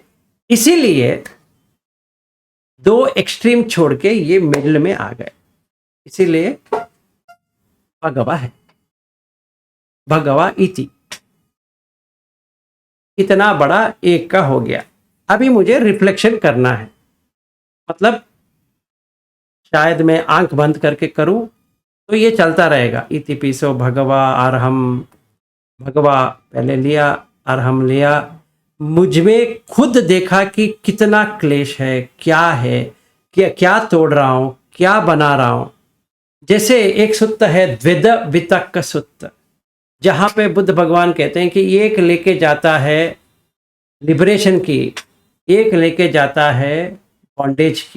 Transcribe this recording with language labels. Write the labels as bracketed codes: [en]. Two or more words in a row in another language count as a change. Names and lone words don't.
[hi] इसीलिए दो एक्सट्रीम छोड़ के ये मिडिल में आ गए, इसीलिए भगवा है, [pi] भगवा इति। [hi] इतना बड़ा एक का हो गया। अभी मुझे रिफ्लेक्शन करना है, मतलब शायद मैं आंख बंद करके करूं तो ये चलता रहेगा। [pi] इति पिसो भगवा अरहम, [hi] भगवा पहले लिया, अरहम लिया, मुझ में खुद देखा कि कितना क्लेश है, क्या तोड़ रहा हूं, क्या बना रहा हूं। जैसे एक सुत्त है द्विध वितक्क सुत्त, जहां पे बुद्ध भगवान कहते हैं कि एक लेके जाता है लिबरेशन की, एक लेके जाता है बॉन्डेज की।